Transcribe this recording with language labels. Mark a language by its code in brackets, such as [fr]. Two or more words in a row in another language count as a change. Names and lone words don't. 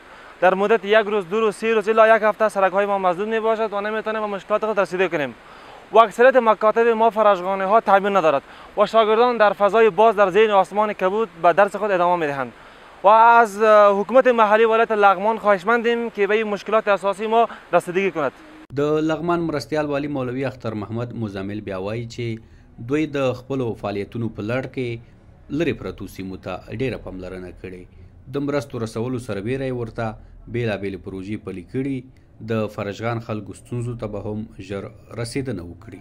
[fa] در مدت 1 روز 2 روز 3 روز الی 1 هفته سرک های ما مسدود می باشد و نمیتونیم به مشکلات خود رسیده کنیم. و اکثریت مکاتب ما فراجغانی ها تعمیر ندارد و شاگردان در فضای باز در زیر آسمان کبود به درس خود ادامه میدهند. و از حکومت محلی ولایت لغمان خواهشمندیم که به این مشکلات اساسی ما رسیدگی کند. [ps] د لغمان مرستیال والی مولوی اختر محمد مزمل بیا وایي چې دوی د خپلو فعالیتونو په لړ کې لرې پرتو سیمو ته ډیره پاملرنه کړې. د مرستو رسولو سربیره یې ورته بېلابېلې پروژې پلي کړي. د فراجغان خلکو ستونزو ته به هم ژر رسیدنه وکړي.